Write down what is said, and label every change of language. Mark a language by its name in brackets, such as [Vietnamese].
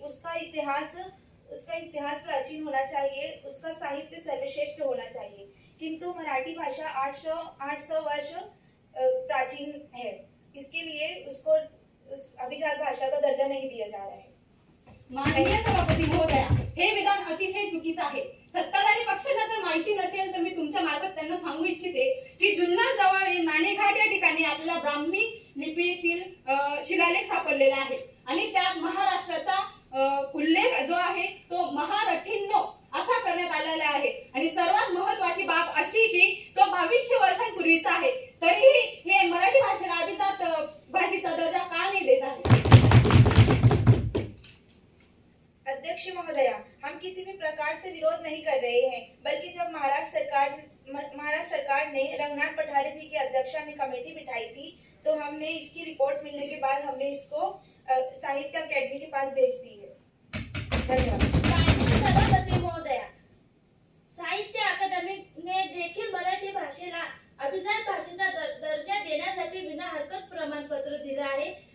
[Hindi] उसका इतिहास प्राचीन होना चाहिए. उसका साहित्य सर्वश्रेष्ठ होना चाहिए. किंतु मराठी भाषा 800 वर्ष प्राचीन है. इसके लिए उसको अभिजात भाषा का दर्जा नहीं दिया जा रहा है. [Marathi] माननीय सभापती महोदया, हे विधान अतिशय चुकीचं आहे. सत्ताधारी पक्षाला जर माहिती नसेल तर मी तुमच्या मार्फत त्यांना सांगू इच्छिते की जुन्नर जवळ नाणेघाट या ठिकाणी आपल्याला ब्राह्मी लिपीतील शिलालेख सापडलेला आहे आणि त्यात महाराष्ट्राचा उल्लेख जो आहे तो महारठींनो असा करण्यात आलेला आहे. आणि सर्वात महत्वाची बाब अशी की तो 2200 वर्षांपूर्वीचा आहे. तरीही हे मराठी भाषेला अभिजात भाषेचा दर्जा का नाही देत आहे? [Hindi] अध्यक्ष महोदया, हम किसी भी प्रकार से विरोध नहीं कर रहे हैं, बल्कि जब महाराष्ट्र सरकार ने रंगनाथ पठारे जी की अध्यक्षता में कमेटी बिठाई थी तो हमने इसकी रिपोर्ट मिलने के बाद हमने इसको साहित्य अकेडमी के पास भेज दी है. धन्यवाद. [Marathi] माननीय सभापती महोदया, साहित्य अकादमीने देखील मराठी भाषेला अभिजात भाषेचा दर्जा देण्यासाठी विना हरकत प्रमाणपत्र दिले आहे.